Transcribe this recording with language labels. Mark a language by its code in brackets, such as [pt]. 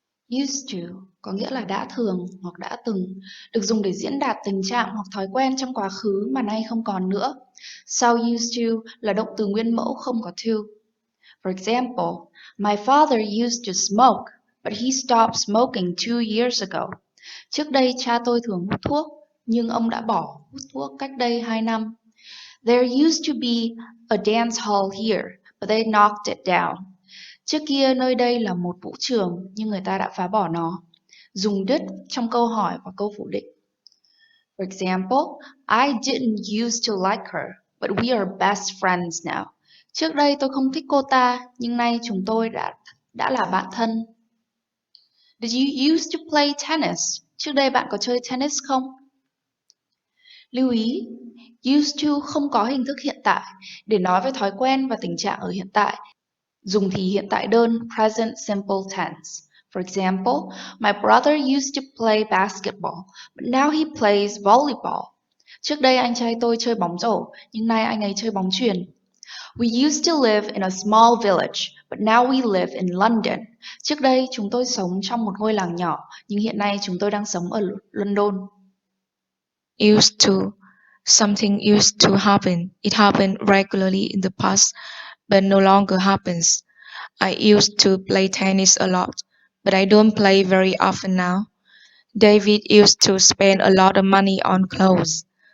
[vi] Used to có nghĩa là đã thường hoặc đã từng, được dùng để diễn đạt tình trạng hoặc thói quen trong quá khứ mà nay không còn nữa. Sau used to là động từ nguyên mẫu không có to. [en] For example, my father used to smoke, but he stopped smoking 2 years ago. [vi] Trước đây cha tôi thường hút thuốc, nhưng ông đã bỏ hút thuốc cách đây 2 năm. [en] There used to be a dance hall here, but they knocked it down. [vi] Trước kia nơi đây là một vũ trường, nhưng người ta đã phá bỏ nó. Dùng did trong câu hỏi và câu phủ định. [en] For example, I didn't used to like her, but we are best friends now. [vi] Trước đây tôi không thích cô ta, nhưng nay chúng tôi đã là bạn thân. [en] Did you used to play tennis? [vi] Trước đây bạn có chơi tennis không? Lưu ý, used to không có hình thức hiện tại để nói về thói quen và tình trạng ở hiện tại. Dùng thì hiện tại đơn [en] present simple tense. For example, my brother used to play basketball, but now he plays volleyball. [vi] Trước đây anh trai tôi chơi bóng rổ, nhưng nay anh ấy chơi bóng chuyền. [en] We used to live in a small village, but now we live in London. [vi] Trước đây chúng tôi sống trong một ngôi làng nhỏ, nhưng hiện nay chúng tôi đang sống ở London. [en] Used to. Something used to happen. It happened regularly in the past. but no longer happens. I used to play tennis a lot, but I don't play very often now. David used to spend a lot of money on clothes.